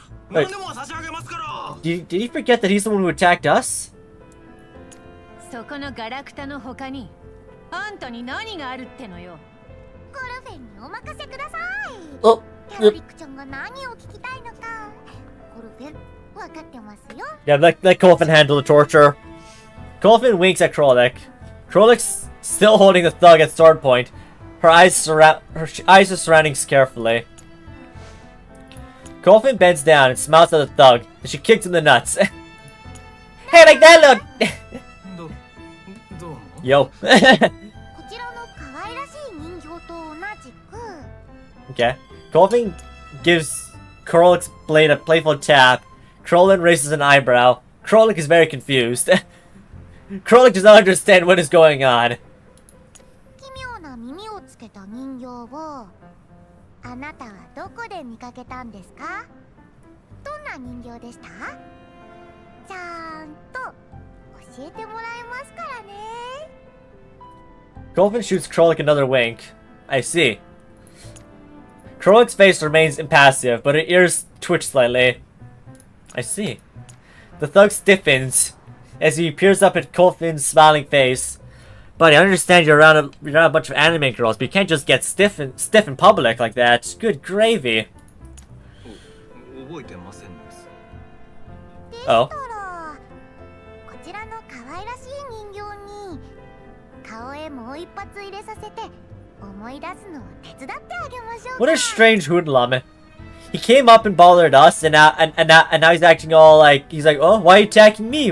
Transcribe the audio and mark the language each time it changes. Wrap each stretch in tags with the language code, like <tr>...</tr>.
<en>Wait. Did he forget that he's the one who attacked us?</en> <ja>そこのガラクタの他にあんたに何があるってのよコルフェンにお任せください</ja> <en>Oh,</en> <ja>キャロリックちゃんが何を聞きたいのかコルフェン分かってますよ</ja> <en>yeah, let Kolfin handle the torture. Kolfin winks at Krolik. Krolik's still holding the thug at sword point. Her eyes are surrounding carefully. Kolfin bends down and smiles at the thug, and she kicks him in the nuts. Hey, like that, look! Yo.</en> <ja>こちらの可愛らしい人形と同じく</ja> <en>Okay. Kolfin gives Krolik's blade a playful tap. Krolik raises an eyebrow. Krolik is very confused. Krolik does not understand what is going on.</en> <ja>奇妙な耳をつけた人形をあなたはどこで見かけたんですかどんな人形でしたちゃんと教えてもらいますからね</ja> <en>Kolfin shoots Krolik another wink. I see. Krolik's face remains impassive, but her ears twitch slightly. I see. The thug stiffens as he peers up at Kolfin's smiling face. Buddy, I understand you're around a bunch of anime girls, but you can't just get stiff in public like that. Good gravy.</en> <ja>覚えてませんです</ja> <en>Oh.</en> <ja>こちらの可愛らしい人形に顔へもう一発入れさせて思い出すのを手伝ってあげましょう</ja> <en>What a strange hoodlum. He came up and bothered us, and now he's acting all like, he's like, oh, why are you attacking me?</en>